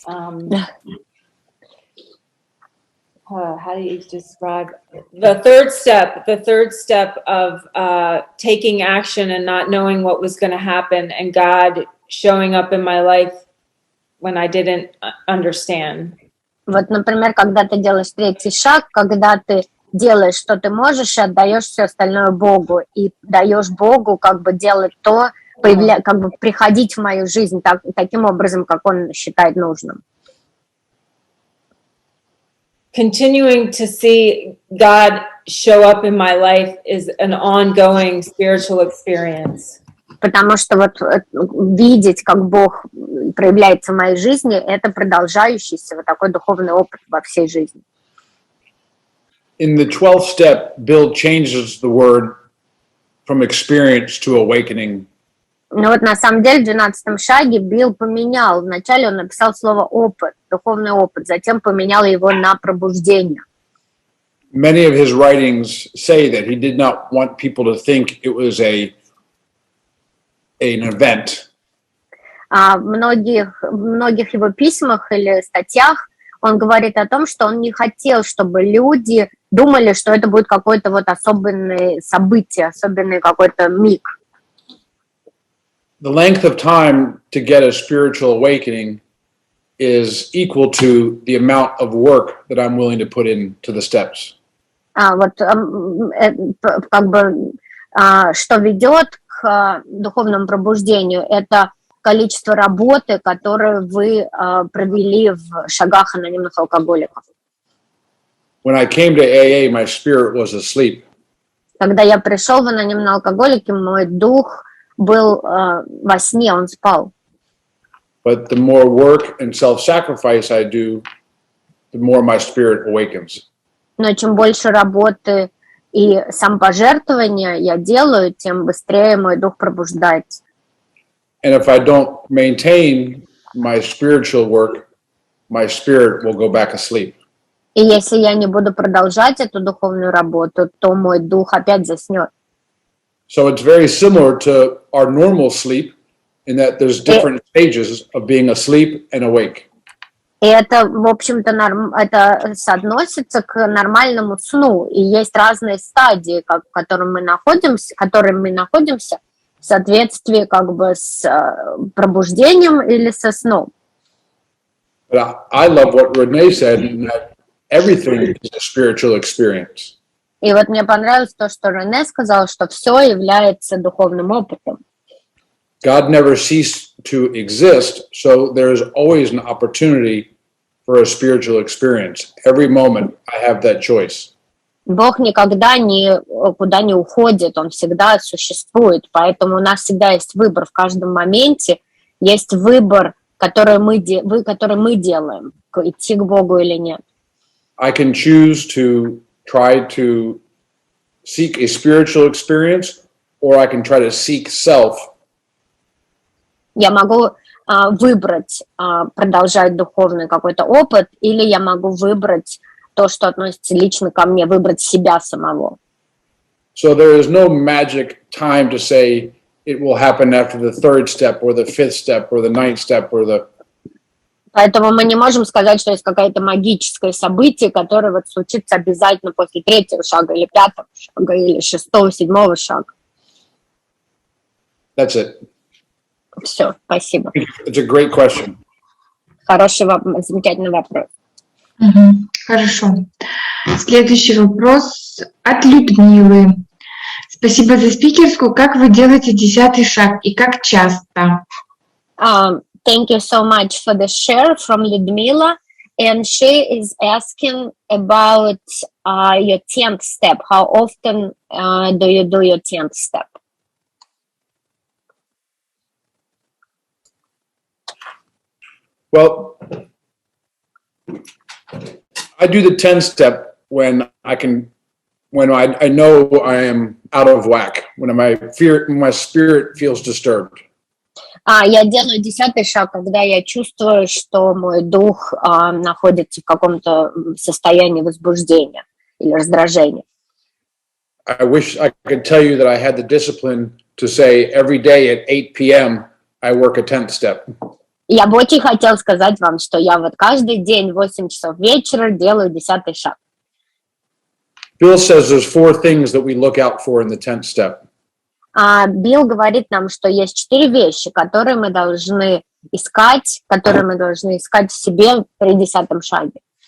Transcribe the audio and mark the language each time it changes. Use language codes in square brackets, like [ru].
[en] How do you describe the third step of taking action and not knowing what was going to happen, and God showing up in my life when I didn't understand. [ru] Вот, например, когда ты делаешь третий шаг, когда ты делаешь, что ты можешь, и отдаешь все остальное Богу, и даешь Богу как бы делать то, как бы приходить в мою жизнь таким образом, как Он считает нужным. [en] Continuing to see God show up in my life is an ongoing spiritual experience. [ru] Потому что вот видеть, как Бог проявляется в моей жизни, это продолжающийся вот такой духовный опыт во всей жизни. [en] In the 12th step, Bill changes the word from experience to awakening. [ru] Но вот на самом деле в 12-м шаге Билл поменял. Вначале он написал слово «опыт», духовный опыт, затем поменял его на пробуждение. [en] Many of his writings say that he did not want people to think it was an event. [ru] В многих его письмах или статьях он говорит о том, что он не хотел, чтобы люди думали, что это будет какое-то вот особенное событие, особенный какой-то миг. [en] The length of time to get a spiritual awakening is equal to the amount of work that I'm willing to put into the steps. [ru] Что ведет к духовному пробуждению, это количество работы, которое вы провели в шагах анонимных алкоголиков. [en] When I came to AA, my spirit was asleep. [ru] Когда я пришел в анонимные алкоголики, мой дух был во сне, он спал. [en] But the more work and self-sacrifice I do, the more my spirit awakens. [ru] Но чем больше работы и самопожертвования я делаю, тем быстрее мой дух пробуждается. [en] And if I don't maintain my spiritual work, my spirit will go back asleep. [ru] И если я не буду продолжать эту духовную работу, то мой дух опять заснет. [en] So it's very similar to our normal sleep in that there's different stages of being asleep and awake. [ru] И это, в общем-то, это соотносится к нормальному сну. И есть разные стадии, в которых мы находимся в соответствии как бы с пробуждением или со сном. [en] But I love what Renee said, in that everything is a spiritual experience. [ru] И вот мне понравилось то, что Рене сказал, что все является духовным опытом. [en] God never ceased to exist, so there's always an opportunity for a spiritual experience. Every moment I have that choice. [ru] Бог никогда никуда не уходит, Он всегда существует, поэтому у нас всегда есть выбор в каждом моменте, есть выбор, который мы делаем, идти к Богу или нет. [en] I can choose to try to seek a spiritual experience, or I can try to seek self. [ru] Я могу выбрать продолжать духовный какой-то опыт, или я могу выбрать то, что относится лично ко мне, выбрать себя самого. [en] So there is no magic time to say it will happen after the third step, or the fifth step, or the ninth step, or the... [ru] Поэтому мы не можем сказать, что есть какое-то магическое событие, которое вот случится обязательно после 3-го шага, или 5-го шага, или 6-го, 7-го шага. [en] That's it. [ru] Все, спасибо. [en] It's a great question. [ru] Хороший, замечательный вопрос. Хорошо. Следующий вопрос от Людмилы. Спасибо за спикерскую. Как вы делаете 10-й шаг и как часто? [en] Thank you so much for the share from Ludmila. And she is asking about your 10th step. How often do you do your 10th step? Well, I do the 10th step when I know I am out of whack, when my spirit feels disturbed. [ru] Я делаю 10-й шаг, когда я чувствую, что мой дух находится в каком-то состоянии возбуждения или раздражения. [en] I wish I could tell you that I had the discipline to say every day at 8 p.m. I work a 10th step. [ru] Я бы очень хотела сказать вам, что я вот каждый день в 8 часов вечера делаю 10-й шаг. [en] Bill says there's 4 things that we look out for in the 10th step. [ru] Билл говорит нам, что есть 4 вещи, которые мы должны искать в себе при 10-м шаге.